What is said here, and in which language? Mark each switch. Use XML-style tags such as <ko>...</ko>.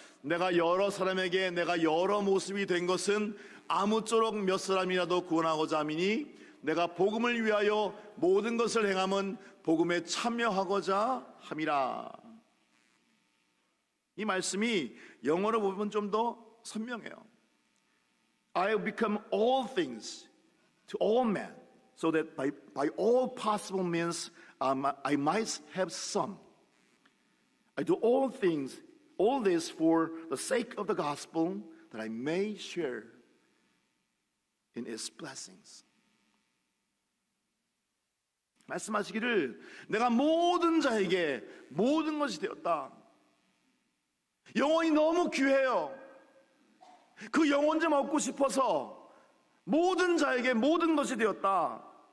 <ko>내가 여러 사람에게 내가 여러 모습이 된 것은 아무쪼록 몇 사람이라도 구원하고자 함이니 내가 복음을 위하여 모든 것을 행함은 복음에 참여하고자 함이라. 이 말씀이 영어로 보면 좀 더 선명해요.</ko> <en>I have become all things to all men, so that by all possible means I might have some. I do all things, all this for the sake of the gospel, that I may share in its blessings.</en> <ko>말씀하시기를 내가 모든 자에게 모든 것이 되었다. 영혼이 너무 귀해요. 그 영혼 좀 얻고 싶어서 모든 자에게 모든 것이 되었다.</ko>